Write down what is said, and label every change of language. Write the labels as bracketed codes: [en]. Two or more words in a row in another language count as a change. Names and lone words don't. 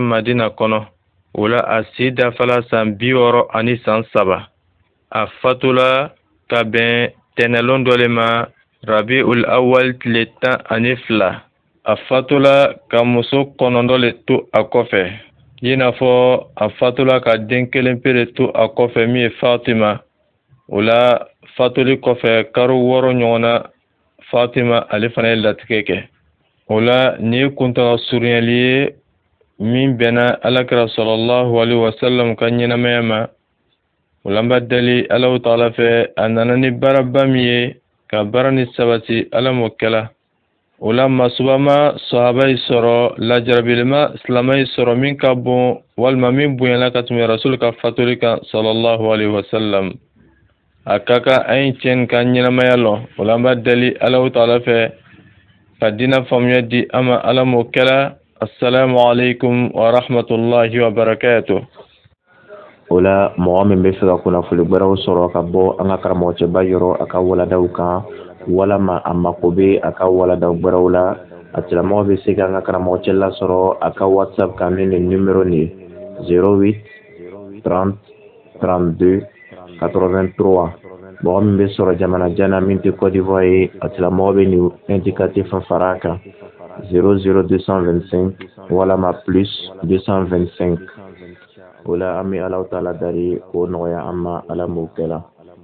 [bm] Madina kɔnɔ o la a si dafala san 60 ani san 3 a fatula ka bɛn tɛnɛlon dɔ le ma Rabiul Awwal tile 12 a fatula ka muso 9 le to a kɔfɛ i n'a fɔ a fatula ka den 1 pe to a kɔfɛ min ye Fatima o la fatuli kɔfɛ karo 6 ɲɔgɔn na Fatima ale fana ye latigɛ kɛ o la ni kuntaga surunyali ye min bɛnna Alakira [ar] صلى الله عليه وسلم [bm] ka ɲɛnamaya ma o la n b'a deli Alahu Taala fɛ a nana ni baaraba min ye ka baara ni sabati Ala m'o kɛla o la masuba ma sahaba yi sɔrɔ lajarabilima silamɛ yi sɔrɔ min ka bon walima min bonyana ka tɛmɛ Rasul ka fatuli kan [ar] صلى الله عليه وسلم [bm] a ka kan an ye tiɲɛ ka ɲɛnamaya lɔ o la an b'a deli Alahu Taala fɛ ka diinɛ faamuya di an ma Ala m'o kɛla [ar] السلام عليكم ورحمة الله وبركاته [bm] o la mɔgɔ min bɛ fɛ ka kunnafoni gbɛrɛw sɔrɔ ka bɔ an ka karamɔgɔcɛba yɔrɔ a ka waladaw kan walama a mako bɛ a ka waladaw gbɛrɛw la a tigilamɔgɔ bɛ se ka an ka karamɔgɔcɛ lasɔrɔ a ka WhatsApp kan ni nin numéro nin 08 30 32 83 mɔgɔ min bɛ sɔrɔ jamana jan na min tɛ Côte d'Ivoire ye a tigilamɔgɔ bɛ nin indicatif fara a kan 00225 walama plus 225 o la an bɛ Alahu taala deli k'o nɔgɔya an ma Ala m'o kɛ la